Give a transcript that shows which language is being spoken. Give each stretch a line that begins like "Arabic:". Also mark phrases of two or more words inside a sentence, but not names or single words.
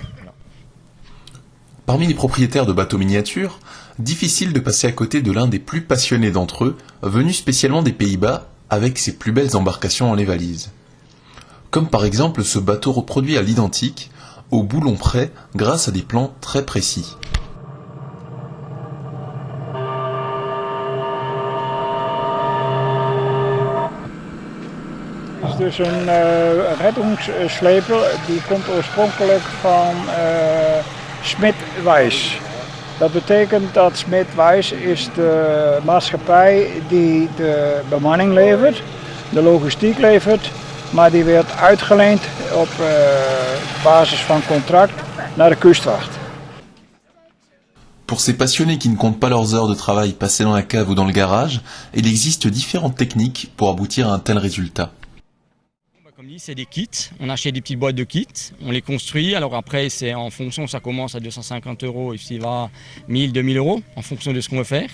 French: Parmi les propriétaires de bateaux miniatures, difficile de passer à côté de l'un des plus passionnés d'entre eux, venu spécialement des Pays-Bas avec ses plus belles embarcations dans les valises. Comme par exemple ce bateau reproduit à l'identique, au boulon près, grâce à des plans très précis.
Dutch: Het is dus een reddingssleper die komt oorspronkelijk van Smit Weiss. Dat betekent dat Smit Weiss is de maatschappij die de bemanning levert, de logistiek levert, maar die werd uitgeleend op basis van contract naar de kustwacht.
French: Pour ces passionnés qui ne comptent pas leurs heures de travail passées dans la cave ou dans le garage, il existe différentes techniques pour aboutir à un tel résultat. Comme dit, c'est des kits. On achète des petites boîtes de kits, on les construit. Alors après, c'est en fonction, ça commence à 250 € et puis va 1000, 2000 € en fonction de ce qu'on veut faire.